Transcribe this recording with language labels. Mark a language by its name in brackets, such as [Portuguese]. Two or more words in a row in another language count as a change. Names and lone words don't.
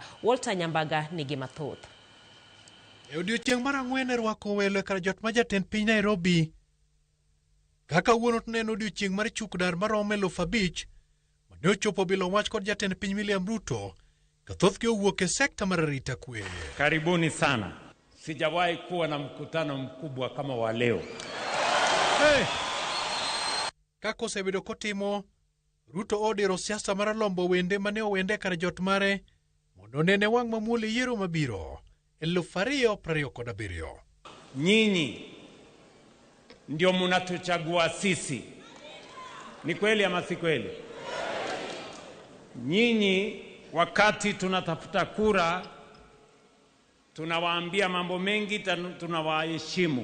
[Luo (Kenya and Tanzania)] Walter Nyambaga nigi mathoth. E odiechieng' mar ang'wen rwako welo kar jot ma jatend piny Nairobi. Kaka wuono neno odiechieng' mar chuk dar maromo 5,000 mane ochopo bilo wach kod jatend piny William Ruto kathothgi owuok e sekta mar arita kwe. [Swahili] Karibuni sana. Sijawahi kuwa na mkutano mkubwa kama wa leo. [Luo (Kenya and Tanzania)] Kaka osebedo kotimo, Ruto odiro siasa mar lombo wende mane owende kar jot mare mondo nene wang' mamuol e yiero mabiro 2027. [Swahili] Nyinyi ndio mnatuchagua sisi. Ni kweli ama si kweli? Nyinyi wakati tunatafuta kura tunawaambia mambo mengi, tunawaheshimu.